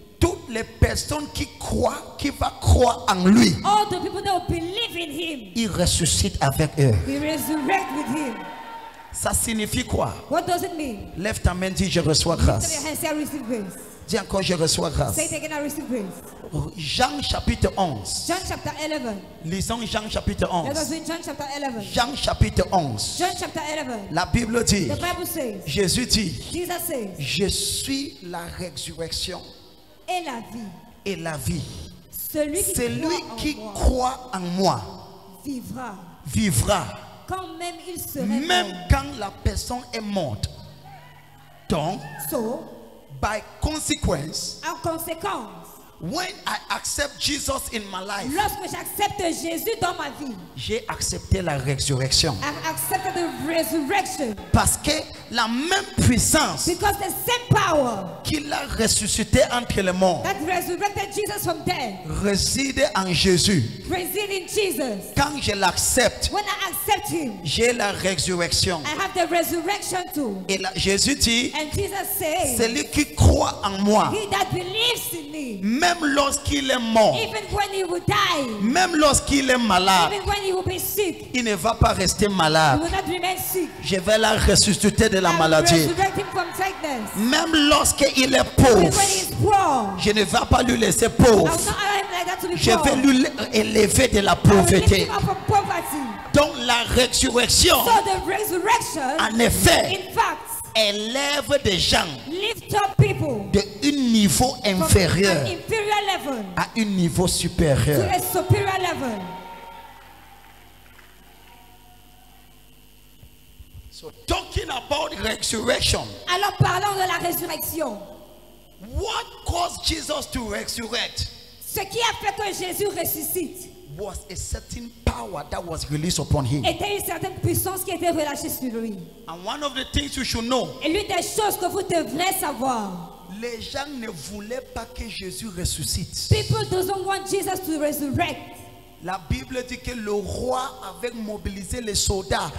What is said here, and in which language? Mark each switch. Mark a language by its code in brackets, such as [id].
[fr] Toutes les personnes qui croient, qui vont croire en lui, [en] All the people that will believe in him, [fr] il ressuscite avec eux. [en] he resurrected with him. [fr] Ça signifie quoi? [en] What does it mean? [fr] Lève ta main, dis je reçois [en] Lift up [fr] grâce. [en] your hands, say, I receive grace. [fr] Dis encore, je reçois grâce. [en] Say it again, I receive grace. [fr] Jean chapitre 11. [en] John chapter 11. [fr] Lisons Jean chapitre [en] Let us read John chapter 11. [fr] Jean chapitre 11. [en] John chapter 11. [fr] La Bible dit, [en] The Bible says, [fr] Jésus dit, [en] Jesus says, [fr] je suis la résurrection et la vie. et la vie. Celui Celui qui croit en moi qui croit en moi vivra, vivra, quand même il serait même mort. quand la personne est morte. Donc, [en] So, by consequence, [fr] en conséquence, [en] when I accept Jesus in my life, [fr] lorsque j'accepte Jésus dans ma vie, j'ai accepté la résurrection. [en] I accepted the resurrection. [fr] Parce que la même puissance [en] Because the same power [fr] qui l'a ressuscité entre les morts [en] that resurrected Jesus from death [fr] réside en Jésus. [en] resides in Jesus. [fr] Quand je l'accepte, [en] When I accept him, [fr] j'ai la résurrection. [en] I have the resurrection too. [fr] Et là, Jésus dit, [en] And Jesus says, [fr] celui qui croit en moi, [en] he that believes in me, [fr] même lorsqu'il est mort, [en] even when he will die, [fr] même lorsqu'il est malade, [en] even when he will be sick, [fr] il ne va pas rester [en] he [fr] malade. [en] will not remain sick. [fr] Je vais la ressusciter de la [en] I will [fr] maladie. [en] resurrect him from sickness. [fr] Même lorsqu'il est [en] Even when he [fr] pauvre, [en] is poor, [fr] je ne vais pas lui laisser [en] I will [fr] pauvre. [en] not allow him like that to be [fr] Je [en] poor. [fr] vais lui élever de la [en] I will lift [fr] pauvreté. [en] him up from poverty. [fr] Donc la résurrection, [en] So the resurrection, [fr] en effet, [en] in fact, [fr] élève des gens [en] lift up people [fr] d'un niveau [en] from an [fr] inférieur [en] inferior level [fr] à un niveau [en] to [fr] supérieur. [en] a superior level. So talking about resurrection, [fr] Alors parlons de la résurrection. [en] what caused Jesus to resurrect [fr] Ce qui a fait que Jésus ressuscite [en] was a certain power that was released upon him. [fr] était une certaine puissance qui était relâchée sur lui. [en] And one of the things you should know, [fr] Et l'une des choses que vous devrez savoir, les gens ne voulaient pas que Jésus ressuscite. [en] people doesn't want Jesus to resurrect. [fr] La Bible dit que le roi avait mobilisé les soldats.